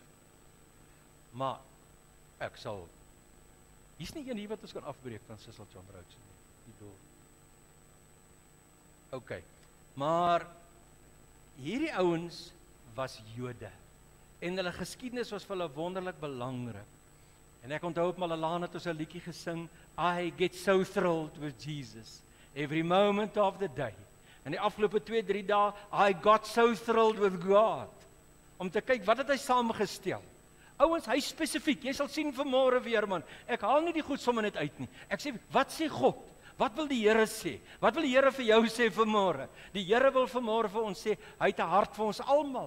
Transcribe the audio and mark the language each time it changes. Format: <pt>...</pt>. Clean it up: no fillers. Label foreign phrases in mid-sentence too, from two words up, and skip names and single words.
<af>Maar ek sal hier's nie een hier wat ons kan afbreek van Cecil John Rhodes nie. Die doel. OK. Maar hierdie ouens was Jode. En hulle geskiedenis was vir hulle wonderlik belangrik. En ek onthou op Malala het ons 'n liedjie gesing,</af> <en>I get so thrilled with Jesus every moment of the day.</en> <af>En die afgelope 2-3 dae,</af> <en>I got so thrilled with God.</en> <af>Om te kyk wat het hy saamgestel. Ouens, hy spesifiek. Jy sal sien vanmôre weer man. Ek haal nie die goed sommer net uit nie. Ek sê, wat sê God? Wat wil die Here sê? Wat wil die Here vir jou sê vanmôre? Die Here wil vanmôre vir ons sê, hy het 'n hart vir ons almal.</af>